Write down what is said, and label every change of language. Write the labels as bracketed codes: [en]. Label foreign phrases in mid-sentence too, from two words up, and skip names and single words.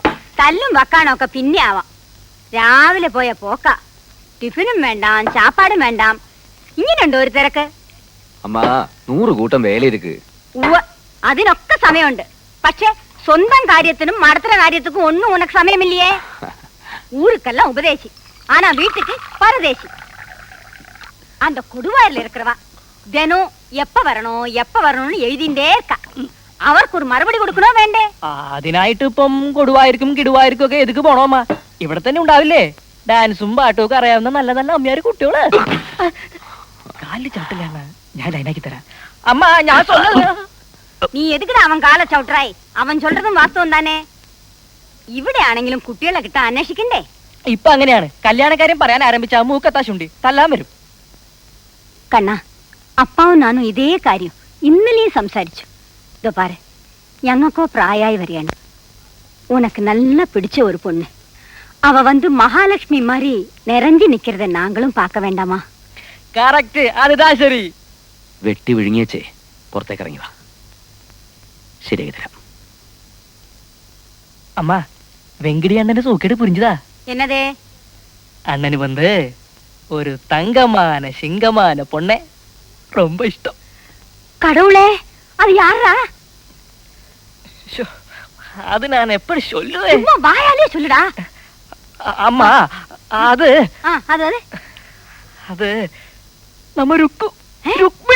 [ml] തല്ലും വക്കാണൊക്കെ പിന്നെ ആവാം. രാവിലെ പോയ പോക്ക, ടിഫിനും വേണ്ടാം ചാപ്പാടും വേണ്ടാം. ഇങ്ങനെയുണ്ടോ ഒരു തിരക്ക്? അമ്മാ 100 കൂട്ടം വേലയിருக்கு. അതിനൊക്കെ സമയമുണ്ട്. പക്ഷെ സ്വന്തം കാര്യത്തിനും മടത്തര കാര്യത്തിനും ഒന്നും ഉനക്ക് സമയമില്ലേ? [ta] ஊருக்கெல்லாம் உபதேசி, ஆனா வீட்டுக்கு பரதேசி. அந்த கொடுவாயில இருக்கிறவா தினம் எப்ப வரணும்னு எழுதிண்டே இருக்கா. [ml] അവർക്ക് ഒരു മറുപടി കൊടുക്കണോ വേണ്ടേ? അതിനായിട്ട് ഇപ്പം കൊടുവായിരിക്കും കിടുവായിരിക്കും ഒക്കെ എതുക്ക് പോണോ അമ്മ? ഇവിടെ തന്നെ ഉണ്ടാവില്ലേ ഡാൻസും പാട്ടും ഒക്കെ അറിയാവുന്ന നല്ല നല്ല അമ്മയാര് കുട്ടികള്. കാലിൽ ചവിട്ടില്ല, ഞാൻ ലൈനാക്കി തരാം അമ്മ. ഞാൻ നീ എതുക്കടാ അവൻ കാല ചവിട്ടറായി? അവൻ ചൊല്ലതും വാസ്തവം തന്നെ. ഇവിടെ ആണെങ്കിലും കുട്ടികളെ കിട്ടാൻ അന്വേഷിക്കണ്ടേ? ഇപ്പൊ അങ്ങനെയാണ്. കല്യാണക്കാര്യം പറയാൻ ആരംഭിച്ച മൂക്കത്താശുണ്ടി തല്ലാൻ വരും. കണ്ണാ, അപ്പാവും നാനും ഇതേ കാര്യം ഇന്നലെയും സംസാരിച്ചു. [ta] இதோ பாரு, [ml] ഞങ്ങൾക്കോ പ്രായമായി വരികയാണ്. [ta] உனக்கு நல்லா பிடிச்ச ஒரு பொண்ணு. அவ வந்து மகாலட்சுமி மாதிரி நிறைஞ்சு நிக்கிறத நாங்களும் பார்க்க வேண்டாமா? [ml] കറക്റ്റ്, അതുതാ ശരി. വെട്ടി വിഴുങ്ങിയച്ചേ പുറത്തേക്ക് ഇറങ്ങി വാ, ശരിയാക്കി തരാം. അമ്മ വെങ്കിടി അണ്ണന്റെ സൂക്കേട് പുരിഞ്ചതാ. എന്നതേ? അണ്ണന് വന്ന് ഒരു [ta] തങ്കமான சிங்கமான பொண்ணை ரொம்ப இஷ்டம். கடவுளே, அது யாரா? அது நான் எப்படி சொல்லுவேன்? சும்மா வாயாலே சொல்லுடா. அம்மா அது அது அது நம்ம ருக்மிணி.